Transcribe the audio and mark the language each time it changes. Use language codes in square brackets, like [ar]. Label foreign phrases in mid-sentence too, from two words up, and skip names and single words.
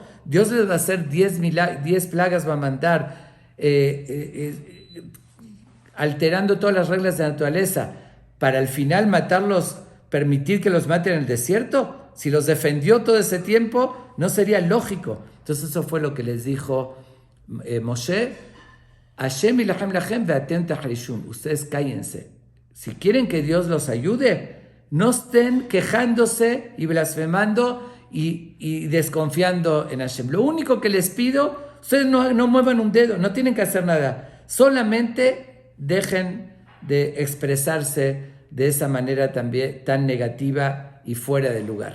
[es] Dios les va a hacer 10 plagas, va a mandar, alterando todas las reglas de la naturaleza, para al final matarlos, permitir que los maten en el desierto. Si los defendió todo ese tiempo, no sería lógico. Entonces eso fue lo que les dijo Moshe. [he] ה' ילחם לכם ואתם תחרישון. [es] Ustedes cállense. Si quieren que Dios los ayude, no estén quejándose y blasfemando y desconfiando en Hashem. Lo único que les pido, ustedes no muevan un dedo, no tienen que hacer nada. Solamente dejen de expresarse de esa manera también tan negativa y fuera de lugar.